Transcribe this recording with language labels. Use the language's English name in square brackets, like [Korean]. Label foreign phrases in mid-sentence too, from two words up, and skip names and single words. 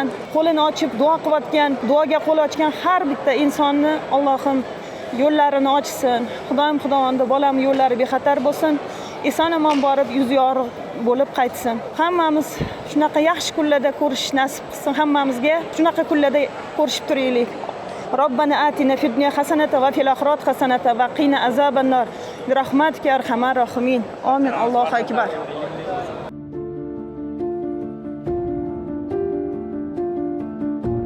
[Uzbek] Qo'lini ochib duo qilayotgan, duoga qo'l ochgan har bitta insonni Allohim yo'llarini ochsin. Xudoim xudovonda bolam yo'llari bexatar bo'lsin. Eson-omon borib yuzi yorug' bo'lib qaytsin. Hammamiz shunaqa yaxshi kunlarda ko'rish nasib qilsin. Hammamizga shunaqa kunlarda ko'rishib turaylik. [Arabic] ربنا آتنا في الدنيا حسنة وفي الآخرة حسنة وقنا عذاب النار برحمتك يا أرحم الراحمين آمين. الله أكبر.